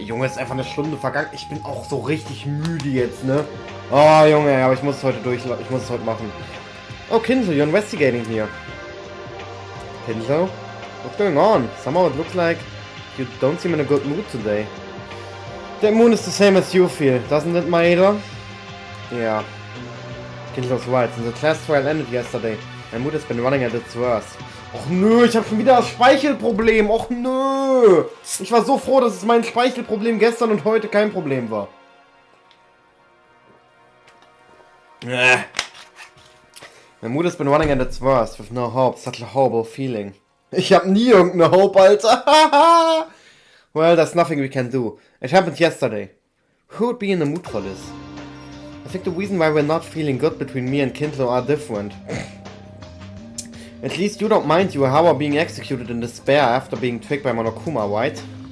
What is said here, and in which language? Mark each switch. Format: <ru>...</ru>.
<de>Junge, ist einfach eine Stunde vergangen. Ich bin auch so richtig müde jetzt, ne? Oh, Junge, aber ich muss es heute ich muss es heute machen.</de> <en>Oh, Kindle, you're investigating here. Kindle? What's going on? Somehow it looks like you don't seem in a good mood today. The moon is the same as you feel, doesn't it, Maeda? Yeah. Kindle's right. Since the class trial ended yesterday, my mood has been running at its worst.</en> <de>Och nö, ich habe schon wieder das Speichelproblem. Och nö. Ich war so froh, dass es mein Speichelproblem gestern und heute kein Problem war.</de> <en>My mood has been running at its worst, with no hope, such a horrible feeling.</en> <de>Ich hab nie irgendeine Hope, Alter.</de> <en>Well, there's nothing we can do. It happened yesterday. Who would be in the mood for this? I think the reason why we're not feeling good between me and Kindle are different. At least you don't mind Yuhawa being executed in despair after being tricked by Monokuma, right?</en>